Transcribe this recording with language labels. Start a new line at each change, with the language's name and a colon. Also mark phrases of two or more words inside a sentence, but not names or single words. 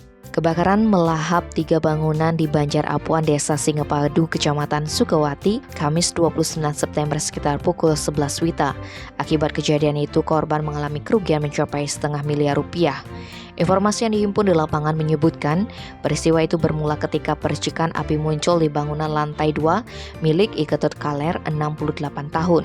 Indonesian: Kebakaran melahap 3 bangunan di Banjar Apuan, Desa Singapadu, Kecamatan Sukawati, Kamis 29 September sekitar pukul 11 WITA. Akibat kejadian itu, korban mengalami kerugian mencapai setengah miliar rupiah. Informasi yang dihimpun di lapangan menyebutkan, peristiwa itu bermula ketika percikan api muncul di bangunan lantai 2 milik Iketut Kaler 68 tahun.